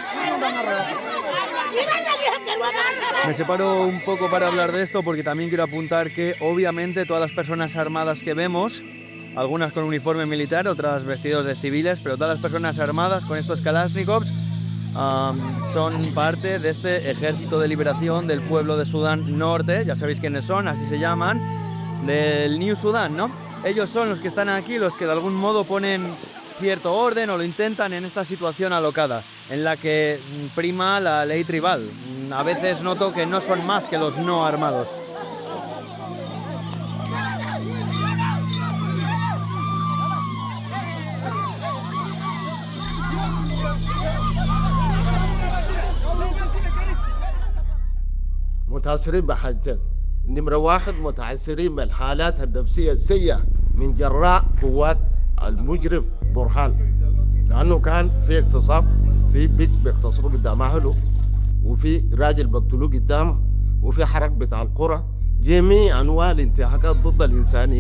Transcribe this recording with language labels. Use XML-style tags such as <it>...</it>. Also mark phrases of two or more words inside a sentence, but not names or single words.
<es>Me separo un poco para hablar de esto porque también quiero apuntar que obviamente todas las personas armadas que vemos, algunas con uniforme militar, otras vestidos de civiles, pero todas las personas armadas con estos Kalashnikovs son parte de este ejército de liberación del pueblo de Sudán Norte, ya sabéis quiénes son, así se llaman, del New Sudán, ¿no? Ellos son los que están aquí, los que de algún modo ponen cierto orden o lo intentan en esta situación alocada, en la que prima la ley tribal. A veces noto que no son más que los no armados.</es> <ar>متأثرين بحاجتين. نمرة واحد متأثرين بالحالات النفسية السيئة من جراء قوات المجرم برهان، لأنه كان في اغتصاب، في بيت بيغتصبوا قدام أهله، وفي راجل بقتلوه قدامه، وفي حرق بتاع القرى، جميع أنواع الانتهاكات ضد الإنسانية.</ar>